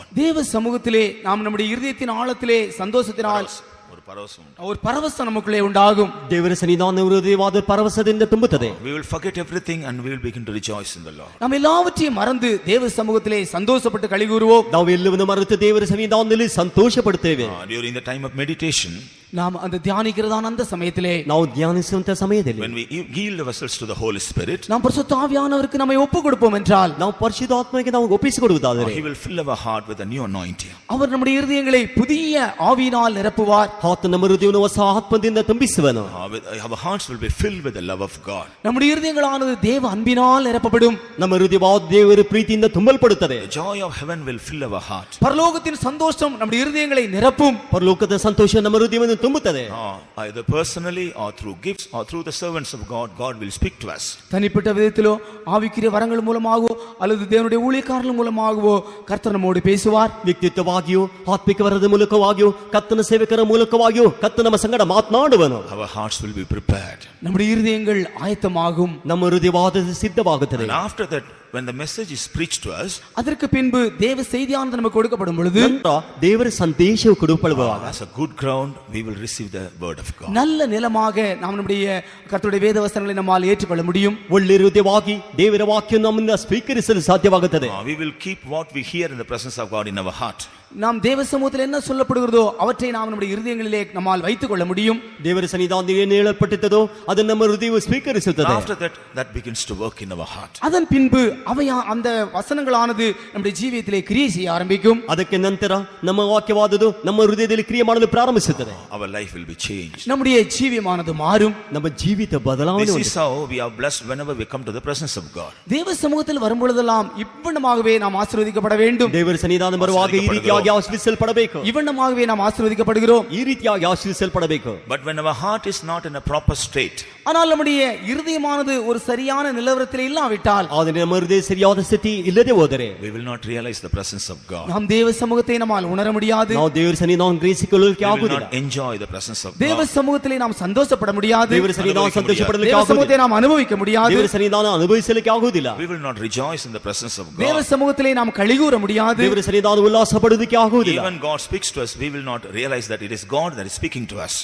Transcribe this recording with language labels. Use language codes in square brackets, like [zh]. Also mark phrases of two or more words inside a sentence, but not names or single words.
[ta] தேவ சமூகத்திலே நாம் நம்முடைய இருதயத்தின் ஆழத்திலே சந்தோஷத்தினால் ஒரு பரவசம் நமக்குள்ளே உண்டாகும். [kn] ದೇವರ ಸನ್ನಿಧಾನ ಹೃದಯವಾದ ಪರವಶದಿಂದ ತುಂಬುತ್ತದೆ. [en] We will forget everything and we will begin to rejoice in the Lord. [ta] நாம் எல்லாவற்றையும் மறந்து தேவ சமூகத்திலே சந்தோஷப்பட்டு களி கூறுவோம். [kn] ನಾವು ಎಲ್ಲವನ್ನೂ ಮರೆತು ದೇವರ ಸನ್ನಿಧಾನದಲ್ಲಿ ಸಂತೋಷಪಡುತ್ತೇವೆ. [en] During the time of meditation, [ta] நாம் அந்த தியானிக்கிறதான அந்த சமயத்திலே, [kn] ನಾವು ಧ್ಯಾನಿಸುವಂತ ಸಮಯದಲ್ಲಿ, [en] when we yield ourselves to the Holy Spirit, [ta] நாம் பரிசுத்த ஆவியானவருக்கு நம்மை ஒப்பு கொடுப்போம் என்றால், [kn] ನಾವು ಪರಿಶುದ್ಧಾತ್ಮಕ್ಕೆ ನಾವು ಒಪ್ಪಿಸಿಕೊಡುವುದಾದರೆ, [en] He will fill our heart with a new anointing. [ta] அவர் நம்முடைய இருதயங்களை புதிய ஆவியினால் நிரப்புவார். [kn] ಆತ ನಮ್ಮ ಹೃದಯವನ್ನು ಹೊಸ ಆತ್ಮದಿಂದ ತುಂಬಿಸುವನು. [en] Our hearts will be filled with the love of God. [ta] நம்முடைய இருதயங்களானது தேவ அன்பினால் நிரப்பப்படும். [kn] ನಮ್ಮ ಹೃದಯವಾದ ದೇವರ ಪ್ರೀತಿಯಿಂದ ತುಂಬಲ್ಪಡುತ್ತದೆ. [en] The joy of heaven will fill our heart. [ta] பரலோகத்தின் சந்தோஷம் நம்முடைய இருதயங்களை நிரப்பும். [kn] ಪರಲೋಕದ ಸಂತೋಷ ನಮ್ಮ ಹೃದಯವನ್ನು ತುಂಬುತ್ತದೆ. [en] Either personally or through gifts or through the servants of God, God will speak to us. [ta] தனிப்பட்ட விதத்திலோ ஆவிக்குரிய வரங்கள் மூலமாகவோ அல்லது தேவனுடைய ஊழியக்காரர்கள் மூலமாகவோ கர்த்தர் நம்மோடு பேசுவார். [kn] ವ್ಯಕ್ತಿತ್ವವಾಗಿಯೂ ಆತ್ಮಿಕ ವರದ ಮೂಲಕವಾಗಿಯೂ ಕರ್ತನ ಸೇವಕರ ಮೂಲಕವಾಗಿಯೂ ಕರ್ತ ನಮ್ಮ ಸಂಗಡ ಮಾತನಾಡುವನು. [en] Our hearts will be prepared. [ta] நம்முடைய இருதயங்கள் ஆயத்தமாகும். [kn] ನಮ್ಮ ಹೃದಯವಾದ ಸಿದ್ಧವಾಗುತ್ತದೆ. [en] And after that, when the message is preached to us, [ta] அதற்கு பின்பு தேவ செய்தியானது நமக்கு கொடுக்கப்படும் பொழுது, [kn] ದೇವರ ಸಂದೇಶವು ಕೊಡಲ್ಪಡುವಾಗ, [en] as a good ground we will receive the word of God. [ta] நல்ல நிலமாக நாம் நம்முடைய கர்த்தருடைய வேத வசனங்களை நம்மால் ஏற்றுக்கொள்ள முடியும். [kn] ಒಳ್ಳೆ ಹೃದಯವಾಗಿ ದೇವರ ವಾಕ್ಯವನ್ನು ನಮ್ಮಿಂದ ಸ್ವೀಕರಿಸಲು ಸಾಧ್ಯವಾಗುತ್ತದೆ. [en] We will keep what we hear in the presence of God in our heart. [ta] நாம் தேவ சமூகத்தில் என்ன சொல்லப்படுகிறதோ அவற்றை நாம் நம்முடைய இருதயங்களிலே நம்மால் வைத்துக் கொள்ள முடியும். [kn] ದೇವರ ಸನ್ನಿಧಾನದಲ್ಲಿ ಏನು ಹೇಳಲ್ಪಟ್ಟಿದ್ದೋ ಅದನ್ನು ನಮ್ಮ ಹೃದಯವು ಸ್ವೀಕರಿಸುತ್ತದೆ. [en] After that begins to work in our heart. [ta] அதன் பின்பு அந்த வசனங்களானது நம்முடைய ஜீவியத்திலே கிரியை செய்ய ஆரம்பிக்கும். [kn] ಅದಕ್ಕೆ ನಂತರ ನಮ್ಮ ವಾಕ್ಯವಾದದ್ದು ನಮ್ಮ ಹೃದಯದಲ್ಲಿ ಕ್ರಿಯೆ ಮಾಡಲು ಪ್ರಾರಂಭಿಸುತ್ತದೆ. [en] Our life will be changed. [ta] நம்முடைய ஜீவியமானது மாறும். [kn] ನಮ್ಮ ಜೀವಿತ ಬದಲಾವಣೆ. [en] This is how we are blessed whenever we come to the presence of God. [ta] தேவ சமூகத்தில் வரும்பொழுதெல்லாம் இவ்வண்ணமாகவே நாம் ஆசீர்வதிக்கப்பட வேண்டும். [kn] ದೇವರ ಸನ್ನಿಧಾನ ಬರುವಾಗ ಈ ರೀತಿಯಾಗಿ ಆಶೀರ್ವದಿಸಲ್ಪಡಬೇಕು. [ta] இவ்வண்ணமாகவே நாம் ஆசீர்வதிக்கப்படுகிறோம். [kn] ಈ ರೀತಿಯಾಗಿ ಆಶೀರ್ವದಿಸಲ್ಪಡಬೇಕು. [en] But when our heart is not in a proper state, [ta] ஆனால் நம்முடைய இருதயமானது ஒரு சரியான நிலவரத்தில் இல்லாவிட்டால், [kn] ಆದರೆ ನಮ್ಮ ಹೃದಯ ಸರಿಯಾದ ಸ್ಥಿತಿ ಇಲ್ಲದೆ ಹೋದರೆ, [en] we will not realize the presence of God. [ta] நாம் தேவ சமூகத்தை நம்மால் உணர முடியாது. [kn] ನಾವು ದೇವರ ಸನ್ನಿಧಾನವನ್ನು ಗ್ರಹಿಸಿಕೊಳ್ಳಲಿಕ್ಕೆ [en] We will [kn] ಆಗುವುದಿಲ್ಲ. [en] not enjoy the presence of [ta] தேவ [en] God. [ta] சமூகத்திலே நாம் சந்தோஷப்பட முடியாது. [kn] ದೇವರ ಸನ್ನಿಧಾನ ಸಂತೋಷಪಡಲಿಕ್ಕೆ [ta] தேவ [kn] ಆಗುವುದಿಲ್ಲ. [ta] சமூகத்தை நாம் அனுபவிக்க முடியாது. [kn] ದೇವರ ಸನ್ನಿಧಾನ ಅನುಭವಿಸಲಿಕ್ಕೆ ಆಗುವುದಿಲ್ಲ. [en] We will not rejoice in the presence of [ta] தேவ [en] God. [ta] சமூகத்திலே நாம் கழிகூற முடியாது. [kn] ದೇವರ ಸನ್ನಿಧಾನ ಉಲ್ಲಾಸ ಪಡುವುದಕ್ಕೆ ಆಗುವುದಿಲ್ಲ. [en] Even God speaks to us, we will not realize that it is God that is speaking to us.